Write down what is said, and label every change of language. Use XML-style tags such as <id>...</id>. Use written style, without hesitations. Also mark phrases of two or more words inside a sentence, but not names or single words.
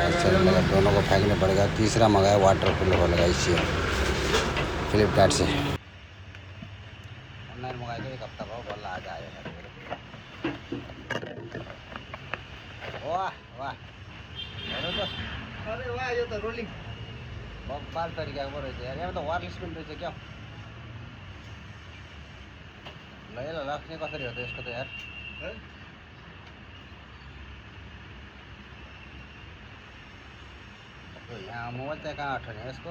<hi>अच्छा लगा, दोनों को फेंकने पड़ेगा। तीसरा मंगाया</hi> <en>water cooler</en> <hi>वाला इसी फ्लिपकार्ट से ऑनलाइन मंगाया था। एक हफ्ता भाव बोला आज आएगा। वाह वाह</hi> <ne>अरे वाह यो त रोलिङ बब्बाल तरिकाको रहेछ यार। यहाँ त वायरलेस पनि रहेछ क्या। ल यसलाई राख्ने कसरी हो त यसको त यार? यहाँ मोबाइल चाहिँ कहाँ अठाउने यसको?</ne>